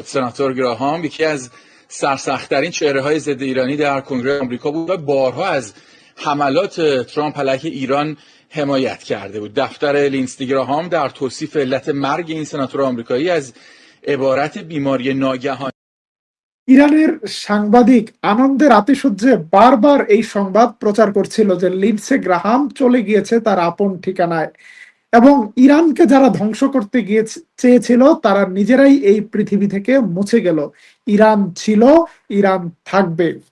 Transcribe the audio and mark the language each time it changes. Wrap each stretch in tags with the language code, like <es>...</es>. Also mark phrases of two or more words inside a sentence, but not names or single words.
<fa>سناتور گراهام یکی از سرسخت‌ترین چهره‌های ضد ایرانی در کنگره آمریکا بود و بارها از حملات ترامپ علیه ایران حمایت کرده بود. دفتر لیندسی گراهام در توصیف علت مرگ این سناتور آمریکایی از عبارت بیماری ناگهانی</fa> <bn>ইরানের সাংবাদিক আনন্দের আতিশয্যে বারবার এই সংবাদ প্রচার করছিল যে লিন্ডসে গ্রাহাম চলে গিয়েছে তার আপন ঠিকানায় এবং ইরানকে যারা ধ্বংস করতে চেয়েছিল তারা নিজেরাই এই পৃথিবী থেকে মুছে গেল। ইরান ছিল, ইরান থাকবে।</bn>